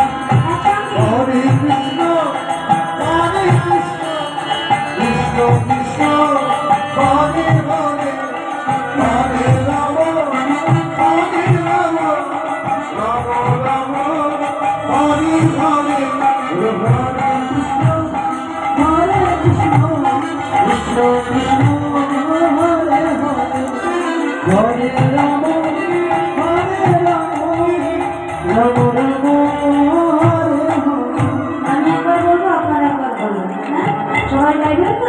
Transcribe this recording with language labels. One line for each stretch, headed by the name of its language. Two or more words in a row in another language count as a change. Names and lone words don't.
Sanskrit: हरे कृष्ण कृष्ण कृष्ण हरे हरे हरे राम राम राम हरे हरे। हरे कृष्ण कृष्ण कृष्ण हरे हरे हरे राम राम राम हरे हरे।
Bangla: আমি একবার বলবো, আপনারা একবার বলবেন। হ্যাঁ, সবাই গাইবেন তো?